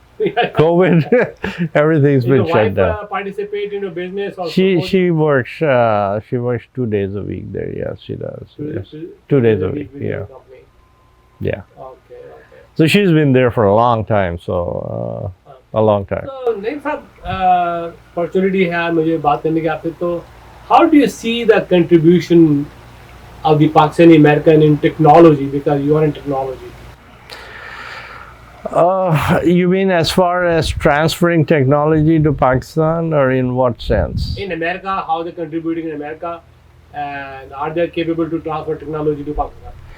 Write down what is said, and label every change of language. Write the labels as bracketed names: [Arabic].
[English] COVID, everything's been shut down. Participate in a business? Or she works 2 days a week there. Yes, she does. Yes. 2 days a week. Yeah. Yeah. Okay. So she's been there for a long time. So a long time. [Hindi] So Naim साहब, opportunity है मुझे बात करने की आपसे. [English] तो how do you see the contribution of the Pakistani American in technology, because you are in technology? You mean as far as transferring technology to Pakistan, or in what sense? In America, how they're contributing in America, and are they capable to transfer technology to Pakistan?